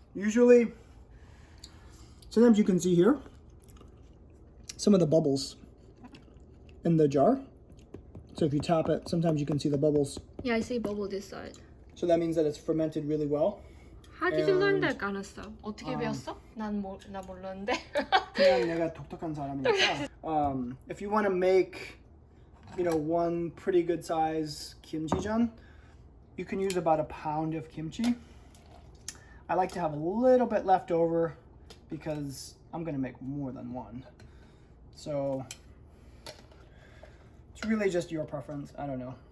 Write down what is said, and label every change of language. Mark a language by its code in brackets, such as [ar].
[en] Usually, sometimes you can see here some of the bubbles in the jar. So if you tap it, sometimes you can see the bubbles. Yeah, I see bubble this side. So that means that it's fermented really well. How did you learn that, [ko] 까놨어? 어떻게 배웠어? 나 몰랐는데. 그냥 내가 독특한 사람이니까. [en] If you want to make, one pretty good size kimchi전, you can use about a pound of kimchi. I like to have a little bit left over because I'm gonna make more than one. So it's really just your preference. I don't know.